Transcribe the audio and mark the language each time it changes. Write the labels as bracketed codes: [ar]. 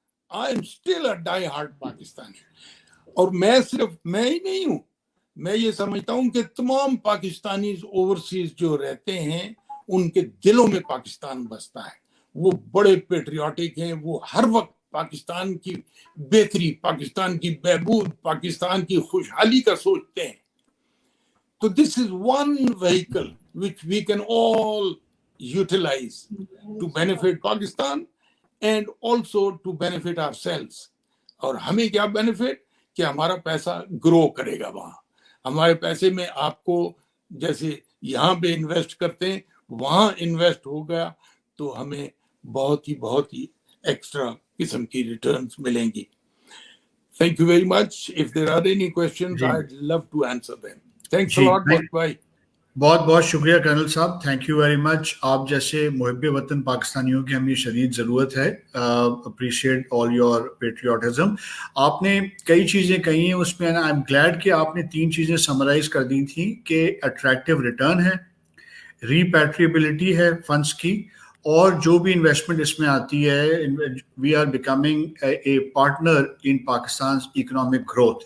[en] I am still a die hard Pakistani. [ur] اور میں صرف میں ہی نہیں ہوں, میں یہ سمجھتا ہوں کہ تمام پاکستانیز اوورسیز جو رہتے ہیں ان کے دلوں میں پاکستان بستا ہے. وہ بڑے پیٹریوٹک ہیں, وہ ہر وقت پاکستان کی بہتری, پاکستان کی بہبود, پاکستان کی خوشحالی کا سوچتے ہیں. [en] تو this is one vehicle which we can all utilize to benefit Pakistan and also to benefit ourselves. [ur] اور ہمیں کیا بینیفٹ کہ ہمارا پیسہ گرو کرے گا وہاں. ہمارے پیسے میں آپ کو جیسے یہاں پہ انویسٹ کرتے ہیں وہاں انویسٹ ہو گیا تو ہمیں بہت ہی ایکسٹرا قسم کی ریٹرنز ملیں گی. [en] Thank you very much. If there are any questions, I'd love to answer them. Thanks a lot, bye. [ur] بہت بہت شکریہ کرنل صاحب, [en] Thank you very much. [ur] آپ جیسے محب وطن پاکستانیوں کی ہمیں شدید ضرورت ہے. [en] Appreciate all your patriotism. [ur] آپ نے کئی چیزیں کہی ہیں اس میں, [en] I am glad [ur] کہ آپ نے 3 چیزیں سمرائز کر دی تھیں کہ اٹریکٹیو ریٹرن ہے, ریپیٹریبلٹی ہے فنڈس کی, اور جو بھی انویسٹمنٹ اس میں آتی ہے [en] We are becoming a partner in Pakistan economic growth.